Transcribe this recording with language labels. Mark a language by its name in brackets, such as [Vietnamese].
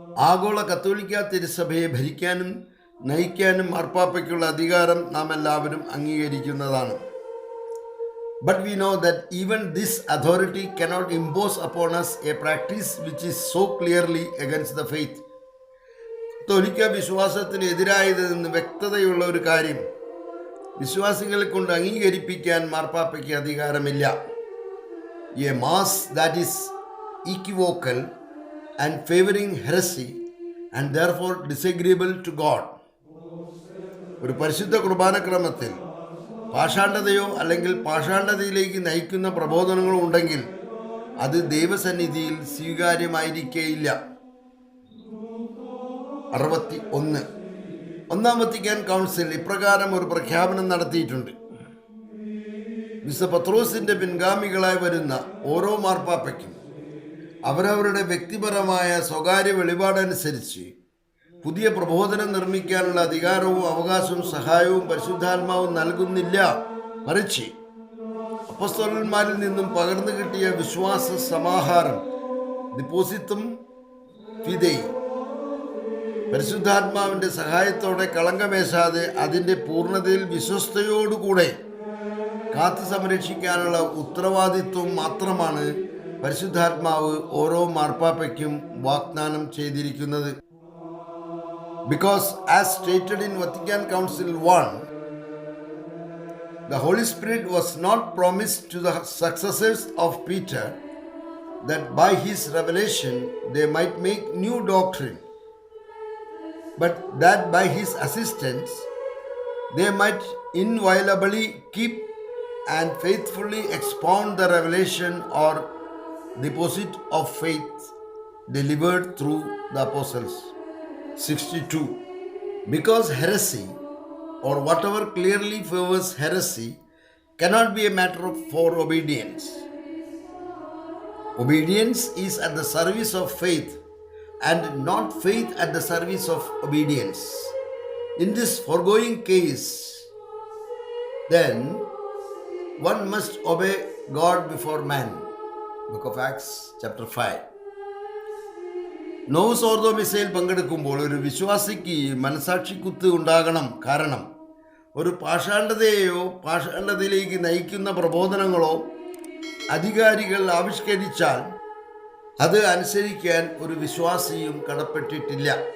[Malayalam] ആഗോള കത്തോലിക്ക തിരുസഭയെ ഭരിക്കാനും നയിക്കാനും മാർപ്പാപ്പയ്ക്കുള്ള അധികാരം നാം എല്ലാവരും അംഗീകരിക്കുന്നതാണ്. [English] But we know that even this authority cannot impose upon us a practice which is so clearly against the faith. [Malayalam] കത്തോലിക്ക വിശ്വാസത്തിന് എതിരായതെന്ന് വ്യക്തതയുള്ള ഒരു കാര്യം വിശ്വാസികളെ കൊണ്ട് അംഗീകരിപ്പിക്കാൻ മാർപ്പാപ്പയ്ക്ക് അധികാരമില്ല. [English] A mass that is equivocal and favoring heresy and therefore disagreeable to God. [Malayalam] ഒരു പരിശുദ്ധ കുർബാനക്രമത്തിൽ പാഷാണ്ഡതയോ അല്ലെങ്കിൽ പാഷാണ്ഡതയിലേക്ക് നയിക്കുന്ന പ്രബോധനങ്ങളോ ഉണ്ടെങ്കിൽ അത് ദൈവസന്നിധിയിൽ സ്വീകാര്യമായിരിക്കേയില്ല. 61. ഒന്നാം വത്തിക്കാൻ കൗൺസിൽ ഇപ്രകാരം ഒരു പ്രഖ്യാപനം നടത്തിയിട്ടുണ്ട്: വിശുദ്ധ പത്രോസിന്റെ പിൻഗാമികളായി വരുന്ന ഓരോ മാർപ്പാപ്പയ്ക്കും അവരവരുടെ വ്യക്തിപരമായ സ്വകാര്യ വെളിപാടനുസരിച്ച് പുതിയ പ്രബോധനം നിർമ്മിക്കാനുള്ള അധികാരവും അവകാശവും സഹായവും പരിശുദ്ധാത്മാവും നൽകുന്നില്ല. മറിച്ച് അപ്പസ്തോലന്മാരിൽ നിന്നും പകർന്നു കിട്ടിയ വിശ്വാസ സമാഹാരം ഡിപ്പോസിത്തും ഫിദൈ പരിശുദ്ധാത്മാവിൻ്റെ സഹായത്തോടെ കളങ്കമേശാതെ അതിൻ്റെ പൂർണ്ണതയിൽ വിശ്വസ്തയോടുകൂടെ കാത്തു സംരക്ഷിക്കാനുള്ള ഉത്തരവാദിത്വം മാത്രമാണ് പരിശുദ്ധാത്മാവ് ഓരോ മാർപ്പാപ്പയ്ക്കും വാഗ്ദാനം ചെയ്തിരിക്കുന്നത്. [English] Because as stated in Vatican Council 1, the Holy Spirit was not promised to the successors of Peter that by his revelation they might make new doctrine, but that by his assistance they might inviolably keep and faithfully expound the revelation or deposit of faith delivered through the apostles. 62. Because heresy, or whatever clearly favors heresy, cannot be a matter for obedience. Obedience is at the service of faith, and not faith at the service of obedience. In this foregoing case, then one must obey God before man. Book of Acts, chapter 5. [Malayalam] Novus ഓർദോ മിസയിൽ പങ്കെടുക്കുമ്പോൾ ഒരു വിശ്വാസിക്ക് മനസാക്ഷിക്കുത്ത് ഉണ്ടാകണം. കാരണം ഒരു പാഷാണ്ഡതയെയോ പാഷാണ്ഡതയിലേക്ക് നയിക്കുന്ന പ്രബോധനങ്ങളോ അധികാരികൾ ആവിഷ്കരിച്ചാൽ അത് അനുസരിക്കാൻ ഒരു വിശ്വാസിയും കടപ്പെട്ടിട്ടില്ല.